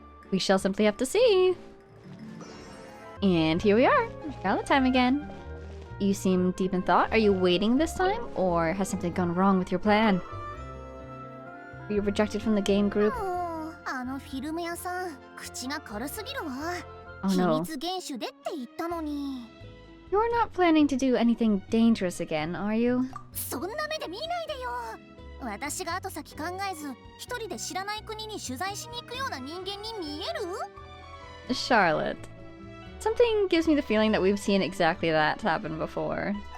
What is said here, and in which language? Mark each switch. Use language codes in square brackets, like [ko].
[en] We shall simply have to see. And here we are. Charlotte time again. You seem deep in thought. Are you waiting this time? Or has something gone wrong with your plan? Were you rejected from the game group? [ja] あのフィルム屋さん、口が軽すぎるわ。 [en] Oh [ja] 秘 [en] no. [ja] 密厳守でって言ったのに。 [en] You're not planning to do anything dangerous again, are you? [ja] そんな目で見ないでよ。私が後先考えず、一人で知らない国に取材しに行くような人間に見える？ [en] Charlotte. Something gives me the feeling that we've seen exactly that happen before.